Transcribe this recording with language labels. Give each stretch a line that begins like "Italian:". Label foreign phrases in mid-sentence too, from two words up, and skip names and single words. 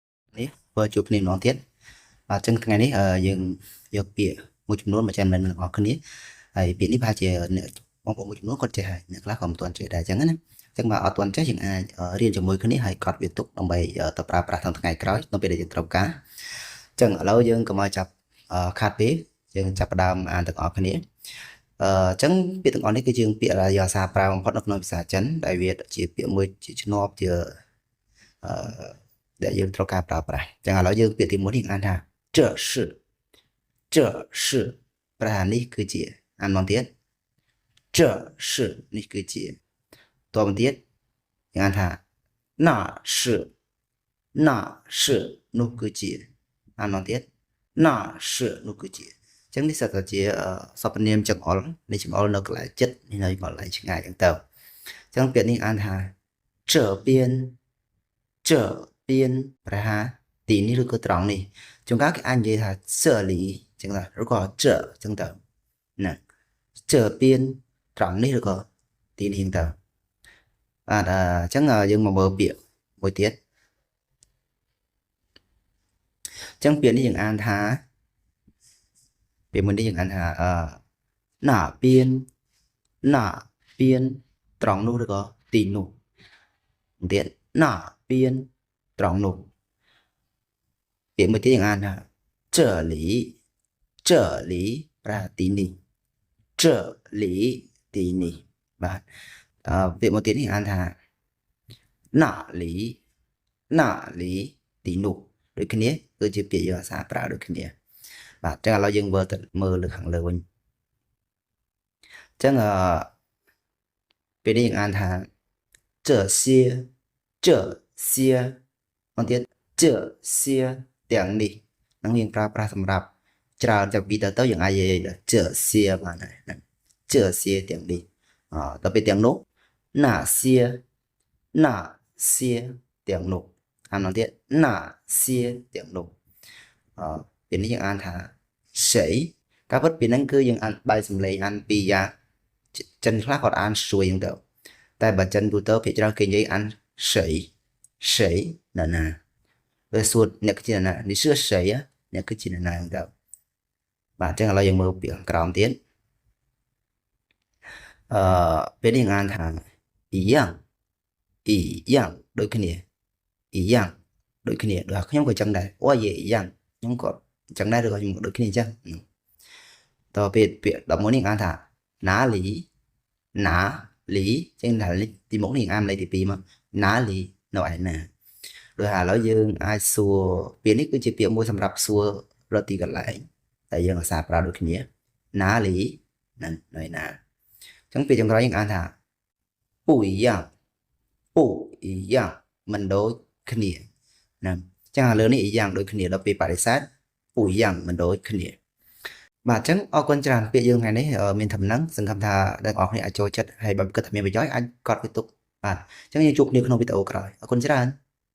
Khmer: នេះធ្វើជួបគ្នាម្ដងទៀតអញ្ចឹងថ្ងៃនេះយើងយកពាក្យមួយចំនួនមកចែករំលែកនឹងអ្នកគ្នាហើយពាក្យនេះប្រហែលជាអ្នកបងប្អូនមួយចំនួនគាត់ចេះហើយអ្នកខ្លះក៏មិនទាន់ចេះដែរអញ្ចឹងណាអញ្ចឹងបើអត់ទាន់ចេះយើងអាចរៀនជាមួយគ្នាហើយកត់វាទុកដើម្បីទៅប្រើប្រាស់ក្នុងថ្ងៃក្រោយនៅពេលដែលយើងត្រូវការអញ្ចឹងឥឡូវយើងកុំឲ្យចាប់ខាតពេកយើងចាប់ផ្ដើមអានទាំងអស់គ្នាអញ្ចឹងពាក្យទាំងអស់នេះគឺជាពាក្យដែលយកអាសាប្រើបំផុតនៅក្នុងភាសាចិនដែលវាជាពាក្យមួយជាឆ្នាប់ជា ដែលយើងត្រូវការប្រើប្រាស់អញ្ចឹងឥឡូវយើងពាក្យទី1នេះអានថា
Chinese: 这是
Khmer: ប្រហែលនេះគឺជាអានមកទៀត
Chinese: 这是
Khmer: នេះគឺជាតបទៀត យើងអានថា
Chinese: 那是那是
Khmer: នោះគឺជាអានមកទៀត
Chinese: 那是
Khmer: នោះគឺជាអញ្ចឹងនេះសិតតែជាស ព្វនាមចង្អុលនេះចង្អុលនៅកន្លែងចិត្តនេះនៅកន្លែងឆ្ងាយអញ្ចឹងទៅអញ្ចឹងពាក្យនេះអានថា
Chinese: 这边这边
Khmer: ប្រហែលទីនេះឬក៏ត្រង់នេះជួនកាលគេអាចនិយាយថា这里ចឹងទៅឬក៏这ចឹងទៅណា这边ត្រង់នេះឬក៏ទីនេះទៅបាទអញ្ចឹងយើងមកមើលពាក្យមួយទៀត អញ្ចឹងពាក្យនេះយើងអានថាពាក្យមួយនេះយើងអានថា
Chinese: 那边那边
Khmer: ត្រង់នោះឬក៏ទីនោះទៀតណា边ត្រង់នោះពាក្យមួយទៀតយើងអានថា
Chinese: 这里这里
Khmer: ប្រហែលទីនេះ这里ទីនេះបាទ ពាក្យមួយទៀតនេះអានថា
Chinese: 那里那里
Khmer: ទីនោះដូចគ្នាគឺជាពាក្យយកអាសាប្រើដូចគ្នាបាទអញ្ចឹងឥឡូវយើងមើលទៅមើលលើខាងលើវិញអញ្ចឹងពេលនេះយើង អានថា
Chinese: 这些这些
Khmer: មកទៀត这些ទាំងនេះនឹងយើងប្រើប្រាស់សម្រាប់ច្រើនจากពីទៅយើងអាចនិយាយ这些បានហើយ这些ទាំងនេះដល់ពេលទាំងនោះ
Chinese: 那些那些
Khmer: ទាំងនោះអានមកទៀត 那些ទាំងនោះពេលនេះយើងអានថា谁ការពិតពេលហ្នឹងគឺយើងអានបែរសំឡេងអានពីរយ៉ាងចិនខ្លះគាត់អានស្រួយហ្នឹងទៅតែបើចិនទូទៅភាគច្រើនគេនិយាយអាន
Chinese: 谁谁
Khmer: ណាណាវាសួរអ្នកគឺជាណានេះ
Chinese: 是谁
Khmer: អ្នកគឺជាណាហ្នឹងទៅបាទអញ្ចឹងឥឡូវយើងមើលពាក្យក្រោមទៀត ពេលនេះអានថា
Chinese: 一样一样
Khmer: ដូចគ្នា一样ដូចគ្នាដូចខ្ញុំក៏ចឹងដែរអូយ一样ខ្ញុំក៏ចឹងដែរឬក៏ខ្ញុំដូចគ្នាអញ្ចឹងតទៅ ពេលពាក្យ11នេះអានថា
Chinese: 哪里哪里
Khmer: ចឹងណាលីទី1នេះអានលេខទី2មកណាលីនៅឯណាដោយ ឥឡូវយើងអាចសួរពាក្យនេះគឺជាពាក្យមួយសម្រាប់សួររកទីកន្លែងតែយើងអាសាប្រើដូចគ្នាណាលីនៅឯណាអញ្ចឹងពាក្យចុងក្រោយយើងអានថា
Chinese: 不一样不一样
Khmer: មិនដូចគ្នាណាអញ្ចឹងឥឡូវនេះ一样ដូចគ្នាដល់ពេលបដិសេធ
Chinese: 不一样
Khmer: មិនដូចគ្នាបាទអញ្ចឹងអរគុណច្រើនពាក្យយើងថ្ងៃនេះមានធំហ្នឹងសង្ឃឹមថាអ្នកនរគ្នាអាចចូលចិត្តហើយបើគិតថាមានប្រយោជន៍អាចកត់វាទុកបាទអញ្ចឹងយើងជួបគ្នាក្នុងវីដេអូក្រោយអរគុណច្រើន